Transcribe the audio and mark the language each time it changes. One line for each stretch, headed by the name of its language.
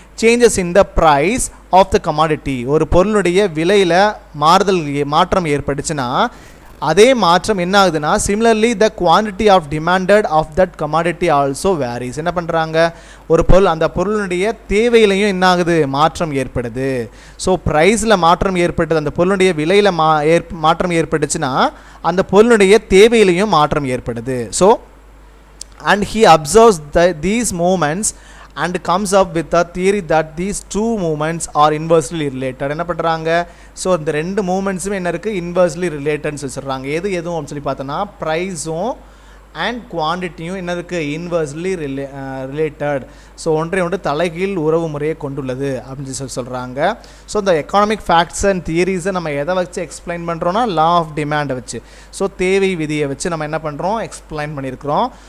English: Changes in the price of the commodity.
Tamil: ஒரு பொருளுடைய விலையில் மாற்றம் ஏற்பட்டுச்சுன்னா அதே மாற்றம் என்ன ஆகுதுன்னா,
English: Similarly the quantity of demanded of that commodity also varies.
Tamil: என்ன பண்ணுறாங்க, ஒரு பொருள் அந்த பொருளுடைய தேவையிலையும் என்ன ஆகுது, மாற்றம் ஏற்படுது. ஸோ ப்ரைஸில் மாற்றம் ஏற்பட்டது, அந்த பொருளுடைய விலையில் மாற்றம் ஏற்பட்டுச்சுன்னா அந்த பொருளுடைய தேவையிலையும் மாற்றம் ஏற்படுது.
English: So and he observes these moments and comes up with a theory that these two movements are inversely related.
Tamil: என்ன பண்ணுறாங்க, ஸோ இந்த ரெண்டு மூமெண்ட்ஸுமே என்ன இருக்குது, இன்வர்ஸ்லி ரிலேட்டட்னு சொல்கிறாங்க. எதுவும் அப்படின்னு சொல்லி பார்த்தோன்னா, ப்ரைஸும் அண்ட் குவான்டிட்டியும் என்ன இருக்குது, இன்வர்ஸ்லி ரிலேட்டட். ஸோ ஒன்று தலைகீழ் உறவு முறையை கொண்டுள்ளது அப்படின்னு சொல்லி சொல்கிறாங்க. ஸோ இந்த எக்கானமிக் ஃபேக்ட்ஸ் அண்ட் தியரிஸை நம்ம எதை வச்சு எக்ஸ்பிளைன் பண்ணுறோன்னா, லா ஆஃப் டிமாண்டை வச்சு, ஸோ தேவை விதியை வச்சு நம்ம என்ன பண்ணுறோம், எக்ஸ்பிளைன் பண்ணியிருக்கிறோம்.